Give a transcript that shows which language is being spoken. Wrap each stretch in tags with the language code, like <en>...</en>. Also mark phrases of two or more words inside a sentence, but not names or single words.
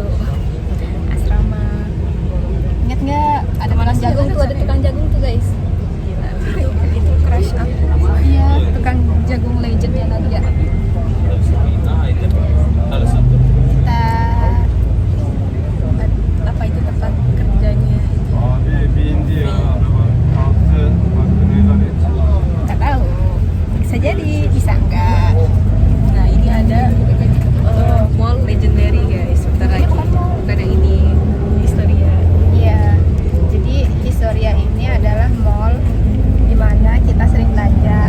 <id>Asrama. Ingat nggak? Ada tukang jagung tuh, ada tukang jagung tuh guys. Gila, itu crush aku. Iya, tukang jagung legendnya Nadia. Kita Apa itu tempat kerjanya?</id> <tr>Abi bindi ya kalktı bak neler etti.</tr> <id>nggak tahu. Bisa jadi, bisa enggak. Nah ini ada mall legendary guys. Bentar lagi. Bukan yang ini, Historia. Iya. Jadi Historia ini adalah mall di mana kita sering belanja.</id>